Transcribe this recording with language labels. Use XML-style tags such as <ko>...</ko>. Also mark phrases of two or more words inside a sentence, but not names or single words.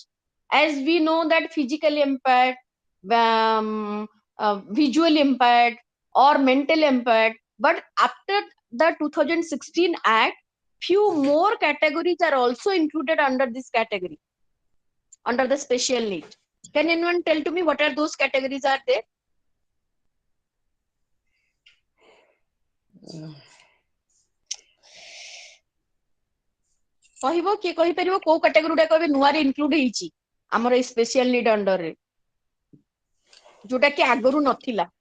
<en>As we know that physically impaired, visually impaired, or mentally impaired, but after the 2016 Act, few more categories are also included under this category, under the special need. Can anyone tell to me what are those categories are there?</en> <or>କହିବ କିଏ କହିପାରିବ କୋଉ କାଟେଗୋରୀ ଗୁଡାକ ଏବେ ନୂଆରେ ଇନକ୍ଲୁଡ ହେଇଛି ଆମର ଏଇ</or> <en>special need underରେ</en> <or>ଯୋଉଟା କି ଆଗରୁ ନଥିଲା?</or>